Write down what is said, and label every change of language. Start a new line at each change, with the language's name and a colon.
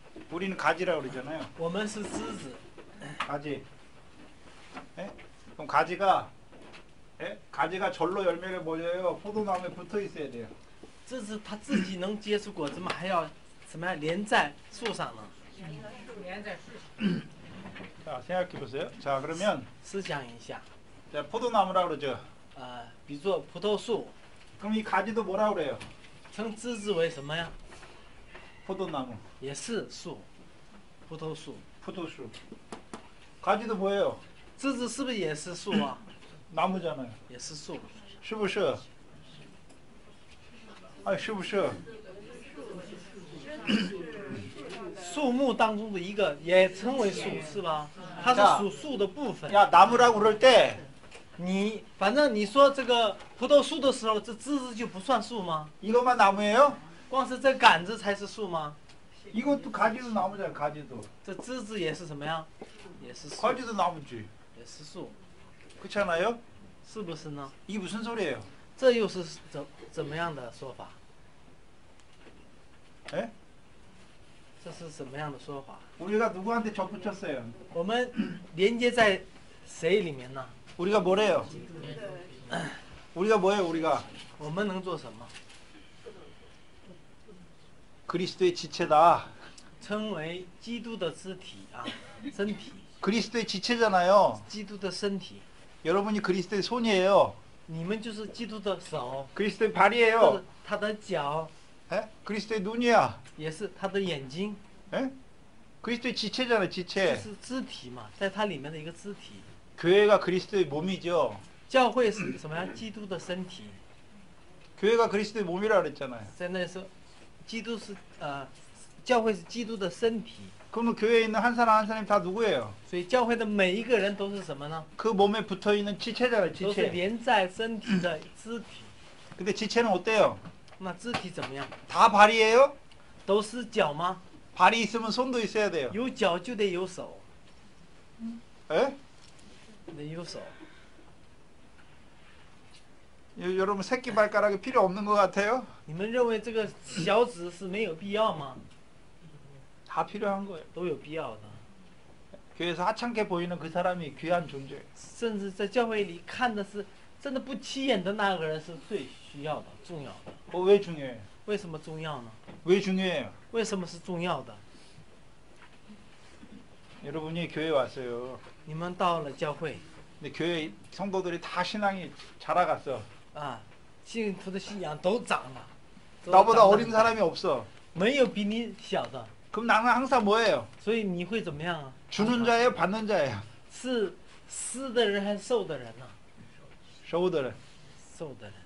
Korean: 우리는 가지라고 그러잖아요.
Chinese: 我们是枝子。
Korean: 가지. 예? 그럼 가지가 가지가 절로 열매를 맺어요. 포도나무에 붙어 있어야 돼요.
Chinese: 枝子它自己能结出果子吗？还要什么呀？连在树上呢？
Korean: 자, 생각해 보세요. 자, 그러면
Chinese: 思想一下，
Korean: 자, 포도나무라고 그러죠.
Chinese: 比作葡萄树，
Korean: 그럼 이 가지도 뭐라고 그래요?
Chinese: 称枝子为什么呀？
Korean: 포도나무,
Chinese: 也是树，葡萄树。
Korean: 포도수. 가지도 뭐예요?
Chinese: 枝子是不是也是树啊？
Korean: 나무잖아요.
Chinese: 也是树。是不是? 아, 是不是? 树木当中的一个也称为树，是吧？它是属树的部分。
Korean: 야, 나무라고 그럴 때
Chinese: 反正你说这个葡萄树的时候，这枝子就不算树吗？
Korean: 이것만 나무예요?
Chinese: 光是这杆子才是树吗？
Korean: 이것도 가지도 나무잖아요. 가지도.
Chinese: 这枝子也是什么呀？也是树，
Korean: 가지도 나무지.
Chinese: 也是树，
Korean: 그렇잖아요?
Chinese: 是不是呢？
Korean: 이게 무슨 소리예요?
Chinese: 这又是怎么样的说法？
Korean: 예?
Chinese: 这是什么样的说法？
Korean: 우리가 누구한테 접붙였어요?
Chinese: 我们连接在谁里面呢？
Korean: 우리가 뭐래요? 우리가 뭐예요? 우리가
Chinese: 我们能做什么？
Korean: 그리스도의 지체다.
Chinese: 称为基督的肢体啊，身体，
Korean: 그리스도의 지체잖아요.
Chinese: 基督的身体。
Korean: 여러분이 그리스도의 손이에요.
Chinese: 你们就是基督的手，
Korean: 그리스도의
Chinese: 或者
Korean: 발이에요.
Chinese: 他的脚，
Korean: 예? 그리스도의 눈이야.
Chinese: 也是他的眼睛，
Korean: 예? 그리스도의 지체잖아요.
Chinese: 这
Korean: 지체.
Chinese: 是肢体嘛，在它里面的一个肢体。
Korean: 교회가 그리스도의 몸이죠.
Chinese: 教会是什么呀？基督的身体。
Korean: 교회가 그리스도의 몸이라 그랬잖아요.
Chinese: 在那时候，基督是教会是基督的身体，
Korean: 그러면 교회에 있는 한 사람 한 사람이 다 누구예요?
Chinese: 所以教会的每一个人都是什么呢？
Korean: 그 몸에 붙어 있는 지체잖아요.
Chinese: 都是
Korean: 지체.
Chinese: 连在身体的肢体。
Korean: 근데 지체는 어때요?
Chinese: 那肢体怎么样？
Korean: 다 발이에요?
Chinese: 都是脚吗？
Korean: 발이 있으면 손도 있어야 돼요.
Chinese: 有脚就得有手，
Korean: 예?
Chinese: 得有手。
Korean: 여러분 새끼 발가락이 필요 없는 것 같아요?
Chinese: 你们认为这个小指是没有必要吗？
Korean: 다 필요한 거예요.
Chinese: 都有必要的。
Korean: 교회에서 하찮게 보이는 그 사람이 귀한 존재.
Chinese: 甚至在教会里看的是真的不起眼的那个人是最需要的、重要的。
Korean: 왜 중요해요?
Chinese: 为什么重要呢？
Korean: 왜 중요해요?
Chinese: 为什么是重要的？
Korean: 여러분이 교회 왔어요.
Chinese: 你们到了教会
Korean: 근데 교회 성도들이 다 신앙이 자라갔어.
Chinese: 啊，信徒的信仰都长了，都
Korean: 나보다
Chinese: 长得
Korean: 어린 사람이 없어.
Chinese: 没有比你小的，
Korean: 그럼 나는 항상 뭐예요?
Chinese: 所以你会怎么样啊？
Korean: 주는 자예요? 받는 자예요?
Chinese: 是施的人还是受的人呢、 저우들은 受的人，